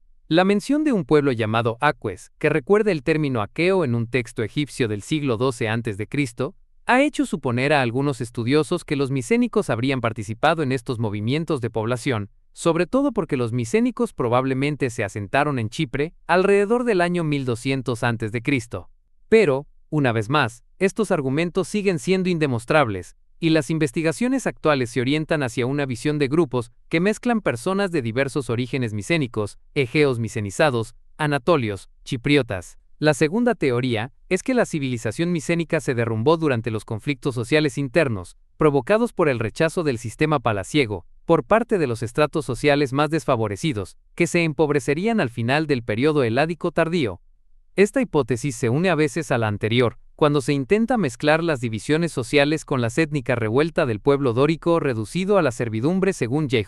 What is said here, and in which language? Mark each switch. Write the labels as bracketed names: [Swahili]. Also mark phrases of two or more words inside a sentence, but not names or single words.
[Spanish] La mención de un pueblo llamado Aques, que recuerda el término aqueo en un texto egipcio del siglo XII a.C., ha hecho suponer a algunos estudiosos que los micénicos habrían participado en estos movimientos de población, sobre todo porque los micénicos probablemente se asentaron en Chipre alrededor del año 1200 a.C. Pero, una vez más, estos argumentos siguen siendo indemostrables, y las investigaciones actuales se orientan hacia una visión de grupos que mezclan personas de diversos orígenes micénicos, egeos micenizados, anatolios, chipriotas. La segunda teoría es que la civilización micénica se derrumbó durante los conflictos sociales internos, provocados por el rechazo del sistema palaciego, por parte de los estratos sociales más desfavorecidos, que se empobrecerían al final del periodo heládico tardío. Esta hipótesis se une a veces a la anterior, cuando se intenta mezclar las divisiones sociales con la étnica revuelta del pueblo dórico reducido a la servidumbre según J.